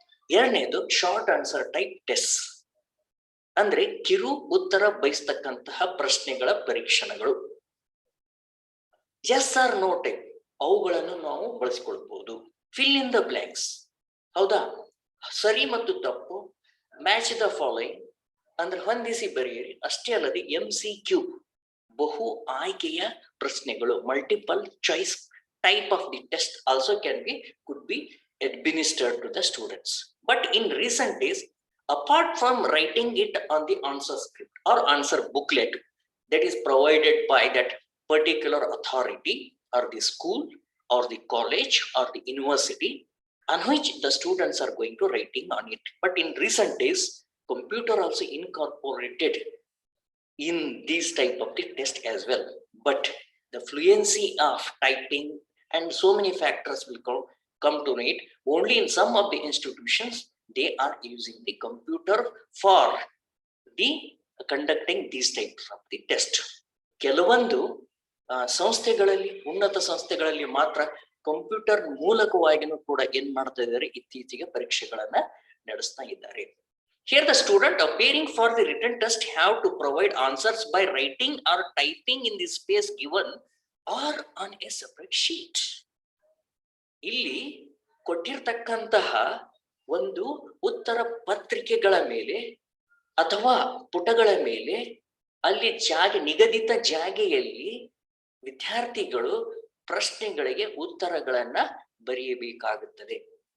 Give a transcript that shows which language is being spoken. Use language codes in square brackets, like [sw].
[kn] ಎರಡನೇದು [en] short answer type test [kn] ಅಂದ್ರೆ ಕಿರು ಉತ್ತರ ಬಯಸ್ತಕ್ಕಂತಹ ಪ್ರಶ್ನೆಗಳ ಪರೀಕ್ಷಣಗಳು. [en] yes or no type, [kn] ಅವುಗಳನ್ನು ನಾವು ಬಳಸಿಕೊಳ್ಬಹುದು. [en] fill in the blanks, [kn] ಹೌದಾ, ಸರಿ ಮತ್ತು ತಪ್ಪು, [en] match the following [kn] ಅಂದ್ರೆ ಹೊಂದಿಸಿ ಬರೆಯಿರಿ. ಅಷ್ಟೇ ಅಲ್ಲದೆ MCQ ಬಹು ಆಯ್ಕೆಯ ಪ್ರಶ್ನೆಗಳು, [en] Multiple choice type of the test also could be administered to the students. But in recent days, apart from writing it on the answer script or answer booklet that is provided by that particular authority or the school or the college or the university on which the students are going to writing on it, but in recent days computer also incorporated in these type of the test as well. But the fluency of typing and so many factors will come to it. Only in some of the institutions they are using the computer for the conducting these types of the test. [kn] ಕೆಲವೊಂದು ಸಂಸ್ಥೆಗಳಲ್ಲಿ, ಉನ್ನತ ಸಂಸ್ಥೆಗಳಲ್ಲಿ ಮಾತ್ರ computer ಮೂಲಕವಾಗಿನೂ ಕೂಡ ಏನ್ ಮಾಡ್ತಾ ಇದ್ದಾರೆ, ಇತ್ತೀಚೆಗೆ ಪರೀಕ್ಷೆಗಳನ್ನ ನಡೆಸ್ತಾ ಇದ್ದಾರೆ. [en] Here the student appearing for the written test have to provide answers by writing or typing in the space given or on a separate sheet. [kn] ಇಲ್ಲಿ ಕೊಟ್ಟಿರ್ತಕ್ಕಂತಹ ಒಂದು ಉತ್ತರ ಪತ್ರಿಕೆಗಳ ಮೇಲೆ ಅಥವಾ ಪುಟಗಳ ಮೇಲೆ ಅಲ್ಲಿ ನಿಗದಿತ ಜಾಗೆಯಲ್ಲಿ ವಿದ್ಯಾರ್ಥಿಗಳು ಪ್ರಶ್ನೆಗಳಿಗೆ ಉತ್ತರಗಳನ್ನ ಬರೆಯಬೇಕಾಗುತ್ತದೆ.